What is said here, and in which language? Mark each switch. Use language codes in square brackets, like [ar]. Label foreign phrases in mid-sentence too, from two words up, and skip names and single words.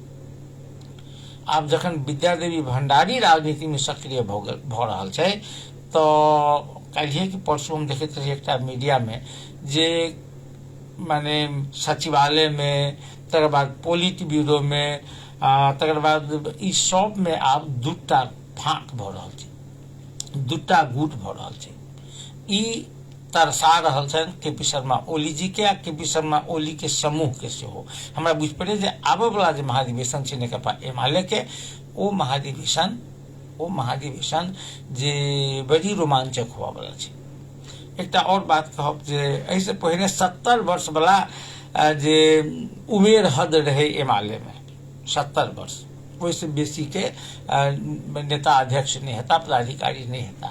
[mai] आब जखन विद्यादेवी भंडारी राजनीति में सक्रिय भ रहल छै, तो काल्हिए कि परसों हम देखैत रही एकटा मीडिया में जे माने सचिवालय में, तकर बाद पोलिट ब्यूरो में, तकर बाद ई सब में आब दूटा फाँक भ रहल छै, दूटा गुट भ रहल छै। ई तरसा रहल छनि केपी शर्मा ओली जी के आ केपी शर्मा ओली के समूह के सेहो। हमरा बुझ पड़े जे आबय वाला जे महाधिवेशन छै नेकपा एमाले के, ओ महाधिवेशन जे बड़ी रोमांचक हुआ वाला छै। एकटा और बात कहब जे एहिसे पहिने 70 वर्ष वाला जे उमेर हद रहे एमाले में, 70 वर्ष, ओहिसे बेसी के नेता अध्यक्ष नहीं हेता, पदाधिकारी नहीं हेता।